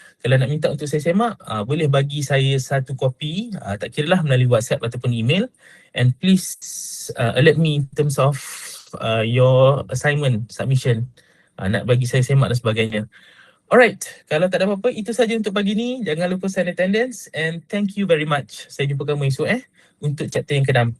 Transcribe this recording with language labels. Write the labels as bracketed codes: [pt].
[ms] Kalau nak minta untuk saya semak, boleh bagi saya satu kopi, tak kira lah melalui WhatsApp ataupun email. [en] And please alert me in terms of your assignment submission. [ms] Nak bagi saya semak dan sebagainya. Alright, kalau tak ada apa-apa, itu saja untuk pagi ni. Jangan lupa [en] sign attendance and thank you very much. [ms] Saya jumpa kamu esok untuk chapter yang ke-6.